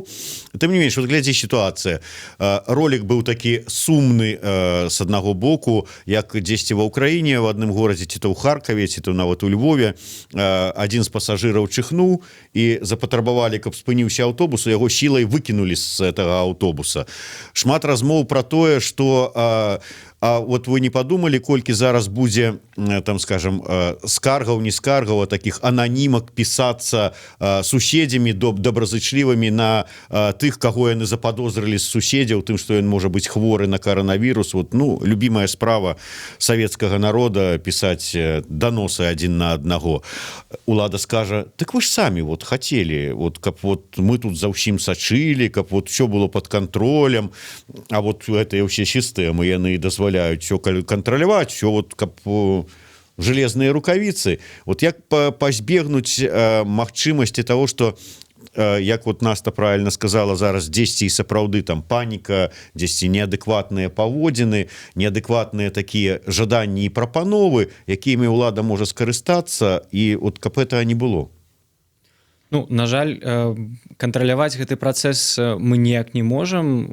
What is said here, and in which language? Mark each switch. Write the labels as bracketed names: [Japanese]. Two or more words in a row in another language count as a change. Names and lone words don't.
[Belarusian] Тым не менш, вот глядзі сітуацыя. Ролік быў такі сумны з аднаго боку, як дзесьці ва ўкраіне, в адным горадзе, ці то ў Харкаве, ці то нават у Львове, адзін з пасажыраў чихнуў і запатрабавалі, каб спыніўся аўтобус, яго сілай выкінулі з гэтага аўтобуса. Шмат размоў про тое, [Russian] что вот вы не подумали, [Belarusian] колькі зараз будзе, там, скажем, скаргаў, не скаргаў, а таких ананімак пісацца суседзямі добразычлівымі на тых, каго яны заподозрылі з суседзяў, тым, што ён можа быць хворы на коронавірус. Вот, ну, любимая справа савецкага народа пісаць даносы адзін на аднаго. Улада скажа: так вы ж самі вот хотели, вот, каб вот мы тут за ўсім сачылі, каб вот [Russian] все было под контролем, [Belarusian] а вот гэтыя ўсе сістэмы яны дазваляюць [Russian] все контролировать, все вот как железные рукавицы. [Belarusian] Вот як пазбегнуць магчымасці [Russian] того, что, [Belarusian] як вот Наста правильно сказала, зараз дзесьці і сапраўды там паніка, дзесьці неадэкватныя паводзіны, неадэкватныя такія жаданні і прапановы, якімі ўлада можа скарыстацца, і вот каб этого не было. Ну, на жаль, кантраляваць гэты працэс мы ніяк не можам.